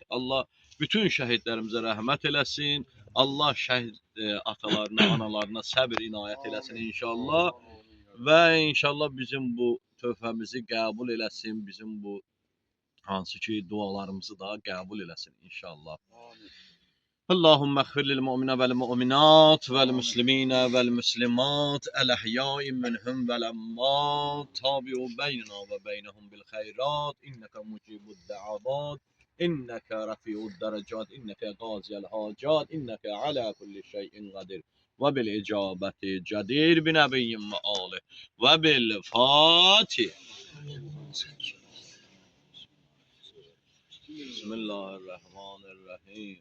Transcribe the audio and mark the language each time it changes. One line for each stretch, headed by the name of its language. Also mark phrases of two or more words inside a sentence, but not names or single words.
Azerbaijani: Allah bütün şəhidlərimizə rəhmət eləsin. Allah şəhid atalarına, analarına səbr inayət eləsin inşallah. Və inşallah bizim bu tövbəmizi qəbul eləsin. Bizim bu hansı ki dualarımızı da qəbul eləsin inşallah.
Arabic: اللهم اغفر للمؤمنين والمؤمنات والمسلمين والمسلمات الأحياء منهم والأموات تابع بيننا وبينهم بالخيرات إنك مجيب الدعوات إنك رافع الدرجات إنك قاضي الحاجات إنك على كل شيء قدير وبالإجابة جدير بنبي وآله وبالفاتحة. Bismillahirrahmanirrahim.